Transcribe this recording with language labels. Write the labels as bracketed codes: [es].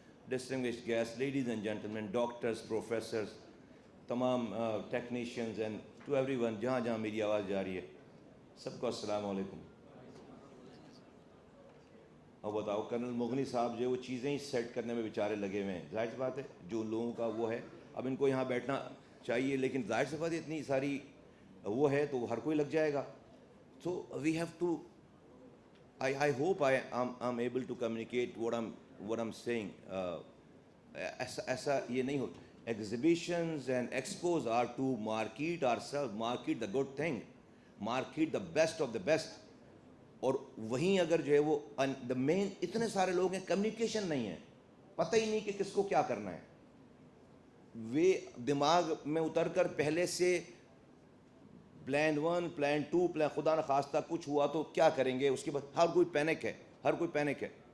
[en] distinguished guest, ladies and gentlemen, doctors, professors, تمام technicians and to everyone, [ur] جہاں جہاں میری آواز جا رہی ہے سب کو السلام علیکم. اور بتاؤ، کرنل مغنی صاحب جو ہے وہ چیزیں ہی سیٹ کرنے میں بیچارے لگے ہوئے ہیں. ظاہر سی بات ہے جو لوگوں کا وہ ہے، اب ان کو یہاں بیٹھنا چاہیے، لیکن ظاہر سی بات ہے اتنی ساری وہ ہے تو ہر کوئی لگ جائے گا. [en] So we have to, I hope I'm able to communicate what I'm saying. [ur] ایسا یہ نہیں ہو. [en] Exhibitions and expos are to market ourselves, market the good thing, market the best of the best. [ur] اور وہیں اگر جو ہے وہ the main اتنے سارے لوگ ہیں، کمیونیکیشن نہیں ہے، پتہ ہی نہیں کہ کس کو کیا کرنا ہے. وہ دماغ میں اتر کر پہلے سے پلان 1 پلان 2 پلان، خدا نہ خواستہ کچھ ہوا تو کیا کریں گے اس کے بعد. ہر کوئی پینک ہے، ہر کوئی پینک ہے.